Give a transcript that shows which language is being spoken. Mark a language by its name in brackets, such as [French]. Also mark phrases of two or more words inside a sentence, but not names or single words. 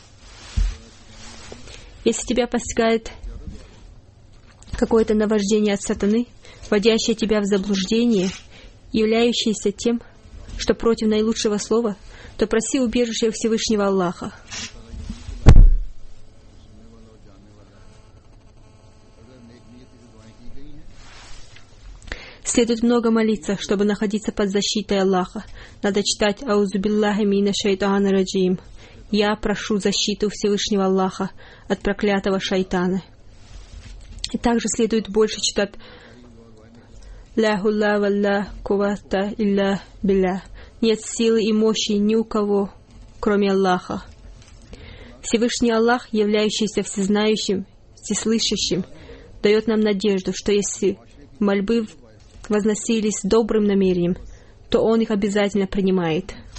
[Russian] Если тебя постигает какое-то наваждение от сатаны, вводящее тебя в заблуждение, являющееся тем, что против наилучшего слова, то проси убежища у Всевышнего Аллаха. Следует много молиться, чтобы находиться под защитой Аллаха. Надо читать [Arabic] «أعوذ بالله من الشيطان الرجيم». [Russian] «Я прошу защиту Всевышнего Аллаха от проклятого шайтана». И также следует больше читать [Arabic] «لا حول ولا قوة إلا بالله». [Russian] Нет силы и мощи ни у кого, кроме Аллаха. Всевышний Аллах, являющийся всезнающим, всеслышащим, дает нам надежду, что если мольбы возносились с добрым намерением, то Он их обязательно принимает.